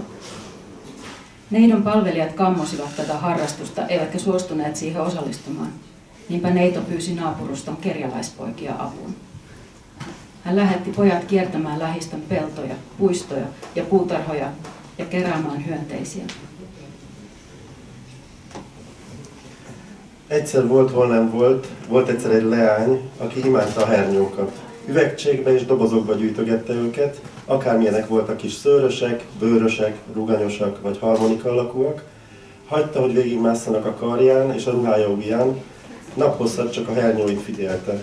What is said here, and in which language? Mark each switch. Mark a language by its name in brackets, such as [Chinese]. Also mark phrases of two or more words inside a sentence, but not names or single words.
[Finnish] Neidon palvelijat kammosivat tätä harrastusta, eivätkä suostuneet siihen osallistumaan. Niinpä neito pyysi naapuruston kerjäläispoikia apuun. Hän lähetti pojat kiertämään lähistön peltoja, puistoja ja puutarhoja ja keräämään hyönteisiä. [Hungarian] Egyszer volt, hol nem volt egyszer egy leány, aki imádta a hernyókat. Üvegcsékbe és dobozokba gyűjtögette őket, akármilyenek voltak is szőrösek, bőrösek, ruganyosak vagy harmonika alakúak, hagyta, hogy végigmásszanak a karján és a ruhája ujján, naphosszat csak a hernyóit figyelte.